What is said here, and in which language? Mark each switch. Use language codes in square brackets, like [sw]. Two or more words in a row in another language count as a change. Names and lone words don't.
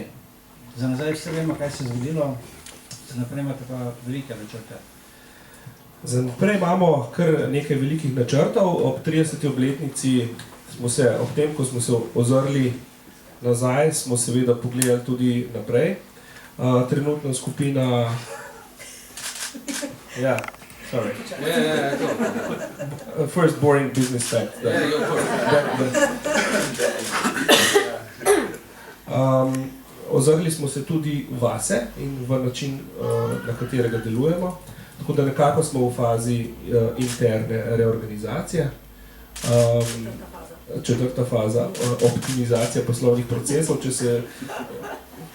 [sl] Za nazaj vse vemo, kaj se je zgodilo, za naprej imate pa velike načrte. Za naprej imamo kar nekaj velikih načrtov. Ob 30. obletnici smo se, ob tem, ko smo se ozrli nazaj, smo seveda pogledali tudi naprej. Trenutno skupina... [en] Yeah, sorry. Yeah, go. First boring business fact. Yeah, go for it. [sl] Ozrli smo se tudi vase in v način, na katerega delujemo. Tako da nekako smo v fazi interne reorganizacije. Četrta faza, optimizacija poslovnih procesov.